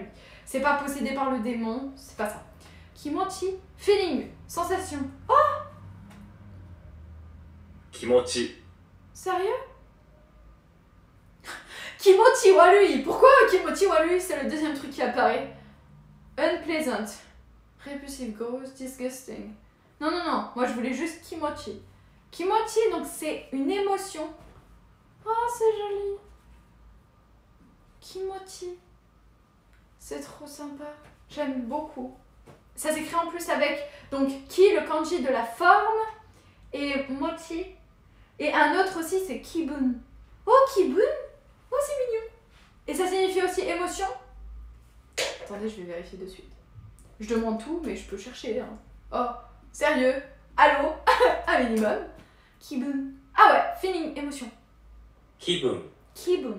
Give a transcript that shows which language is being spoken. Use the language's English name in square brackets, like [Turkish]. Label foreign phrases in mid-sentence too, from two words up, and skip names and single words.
[French] C'est pas possédé par le démon, c'est pas ça. Kimochi, feeling, sensation. Oh! Kimochi. Sérieux? [Japanese] 気持ち悪い. [French] Pourquoi [Japanese] 気持ち悪い? [French] C'est le deuxième truc qui apparaît. [English] Unpleasant. Repulsive, gross, disgusting. [French] Non. Moi, je voulais juste Kimochi. Kimochi, donc c'est une émotion. Oh, c'est joli. Kimochi. C'est trop sympa. J'aime beaucoup. ça s'écrit en plus avec donc ki, le kanji de la forme, et mochi. Et un autre aussi, c'est kibun. Oh, kibun. Oh, c'est mignon. Et ça signifie aussi émotion. Attendez, je vais vérifier de suite. Je demande tout, mais je peux chercher. Hein. Oh, sérieux? Allô? Un minimum. Kibun. Ah ouais, feeling, émotion. Kibun. Kibun.